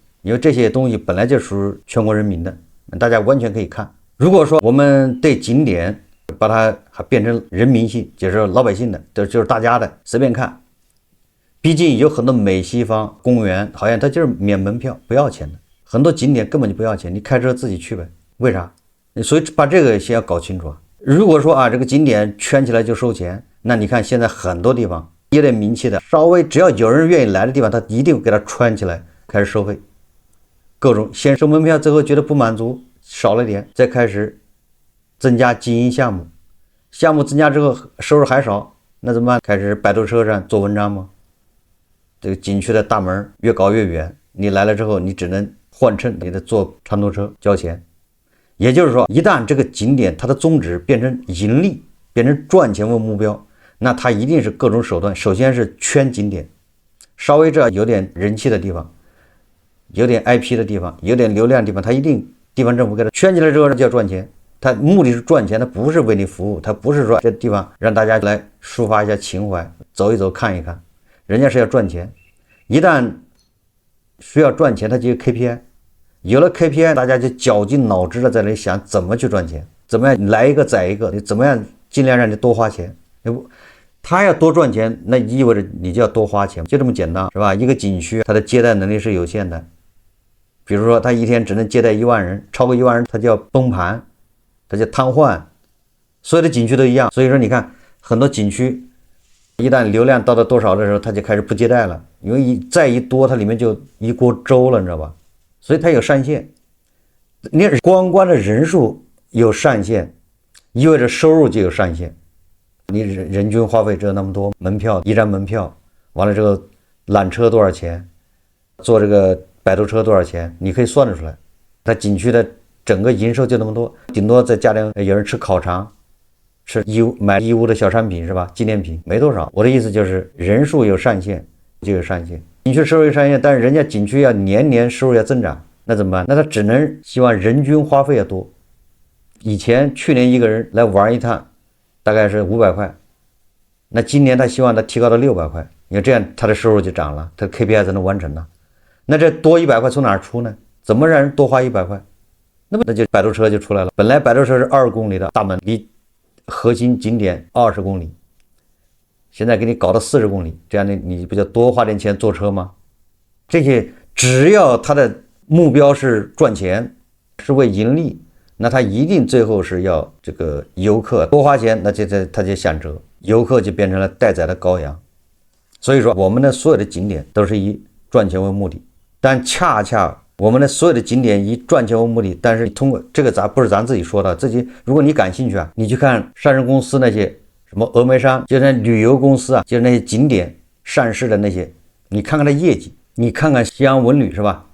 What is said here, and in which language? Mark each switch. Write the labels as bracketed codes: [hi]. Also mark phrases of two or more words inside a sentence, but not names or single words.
[zh] 因為這些東西本來就屬於全國人民的，大家完全可以看。如果說我們對景點把它還變成人民性，就是老百姓的，就是大家的，隨便看。畢竟有很多美西方公園好像它就是免門票不要錢的，很多景點根本就不要錢，你開車自己去唄。為啥？所以把這個先要搞清楚啊。如果說啊這個景點圈起來就收錢，那你看現在很多地方有點名氣的，稍微只要有人願意來的地方，他一定給他圈起來開始收費，各種先收門票，最後覺得不滿足，少了點，再開始增加經營項目，項目增加之後收入還少，那怎麼辦？開始擺渡車上做文章嗎？這個景區的大門越搞越遠，你來了之後你只能換乘，你得坐長途車交錢。也就是說，一旦這個景點它的宗旨變成盈利，變成賺錢為目標，那它一定是各種手段。首先是圈景點，稍微這有點人氣的地方，有點 IP 的地方，有點流量的地方，它一定地方政府給它圈起來之後就要賺錢。它目的是賺錢，它不是為你服務，它不是說這地方讓大家來抒發一下情懷，走一走看一看，人家是要賺錢。一旦需要賺錢，它就有 KPI。有了 KPI， 大家就絞盡腦汁的在那裡想怎麼去賺錢，怎麼樣來一個宰一個，你怎麼樣盡量讓你多花錢。他要多賺錢，那意味着你就要多花錢，就這麼簡單，是吧？一個景區它的接待能力是有限的，比如說他一天只能接待1萬人，超過1萬人他就要崩盤，他就癱瘓。所有的景區都一樣，所以說你看很多景區一旦流量到了多少的時候，他就開始不接待了，因為再一多它裡面就一鍋粥了，你知道吧？所以它有上限，你觀光的人數有上限，意味着收入就有上限。你人均花費只有那麼多，門票一張門票，完了之後纜車多少錢，坐這個擺渡車多少錢，你可以算得出來。它景區的整個營收就那麼多，頂多再加點有人吃烤腸，吃義烏買義烏的小商品是吧？紀念品沒多少。我的意思就是人數有上限就有上限。景區收入有上限，但是人家景區要年年收入要增長，那怎麼辦？那他只能希望人均花費要多。以前去年一個人來玩一趟大概是500塊，那今年他希望他提高到600塊，因為這樣他的收入就漲了，他的 KPI 才能完成了。那這多100塊從哪兒出呢？怎麼讓人多花100塊？那就擺渡車就出來了。本來擺渡車是20公里的大門，離核心景點20公里。現在給你搞到40公里，這樣你不就多花點錢坐車嗎？這些只要他的目標是賺錢，是為盈利，那他一定最後是要這個遊客多花錢，那他就想辙，遊客就變成了待宰的羔羊。所以說我們的所有的景點都是以賺錢為目的，但恰恰我們的所有的景點以賺錢為目的，但是通過這個不是咱自己說的，自己如果你感興趣啊，你去看上市公司那些什麼峨眉山，就是那旅遊公司啊，就是那些景點上市的那些，你看看它業績，你看看西洋文旅是吧？